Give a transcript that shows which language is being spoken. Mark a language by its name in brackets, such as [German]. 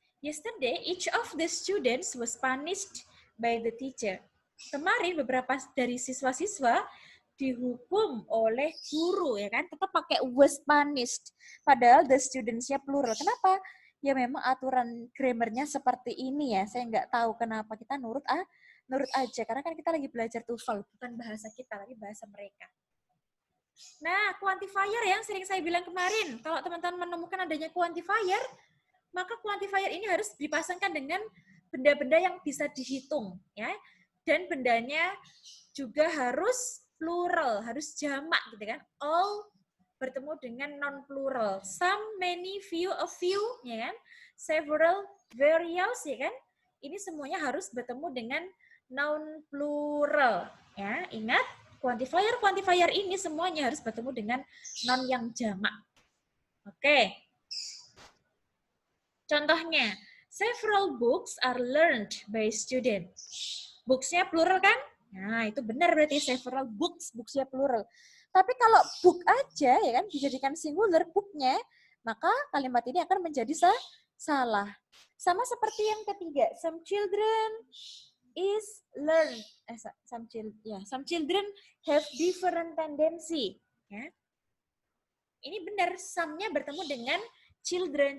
[English] Yesterday, each of the students was punished by the teacher. [Indonesian] Kemarin beberapa dari siswa-siswa dihukum oleh guru ya kan, tetap pakai [English] was punished [Indonesian] padahal the students-nya plural. Kenapa? Ya memang aturan grammarnya seperti ini ya. Saya nggak tahu kenapa, kita nurut aja karena kan kita lagi belajar TOEFL, bukan bahasa kita tapi bahasa mereka. Nah, quantifier yang sering saya bilang kemarin, kalau teman-teman menemukan adanya quantifier, maka quantifier ini harus dipasangkan dengan benda-benda yang bisa dihitung ya, dan bendanya juga harus plural, harus jamak gitu kan. All bertemu dengan non plural. Some, many, few, a few, ya kan. Several, various, ya kan. Ini semuanya harus bertemu dengan noun plural. Ya, ingat quantifier ini semuanya harus bertemu dengan noun yang jamak. Oke. [English] Contohnya, several books are learned by students. [Indonesian] Books-nya plural kan? Nah, itu benar berarti [English] several books, [Indonesian] books-nya plural. Tapi kalau book aja ya kan dijadikan singular book-nya, maka kalimat ini akan menjadi salah. Sama seperti yang ketiga, [English] some children is learned. Some children have different tendency, [Indonesian] ya. Ini benar, some-nya bertemu dengan children.